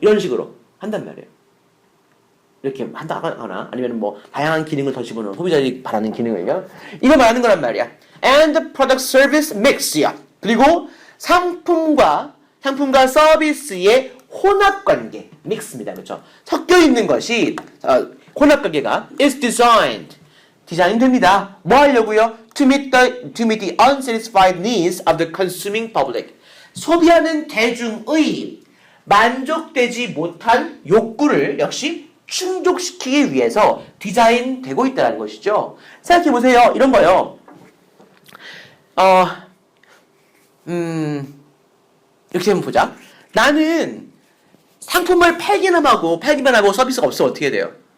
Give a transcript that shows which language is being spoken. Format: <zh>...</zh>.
<ko>이런 식으로 한단 말이에요. 이렇게 한다거나 아니면 뭐 다양한 기능을 더 집어넣는 소비자들이 바라는 기능을요. 이거 말하는 거란 말이야.</ko> <en>And product service mix</en> <ko>야. 그리고 상품과 서비스의 혼합관계 믹스입니다. 그렇죠? 섞여 있는 것이 혼합관계가</ko> <en>is designed</en> <ko>디자인됩니다. 뭐 하려고요?</ko> <en>To meet the unsatisfied needs of the consuming public.</en> <ko>소비하는 대중의 만족되지 못한 욕구를 역시 충족시키기 위해서 디자인되고 있다는 것이죠. 생각해보세요. 이런 거요. 이렇게 한번 보자. 나는 상품을 팔기만 하고 서비스가 없으면 어떻게 돼요?</ko>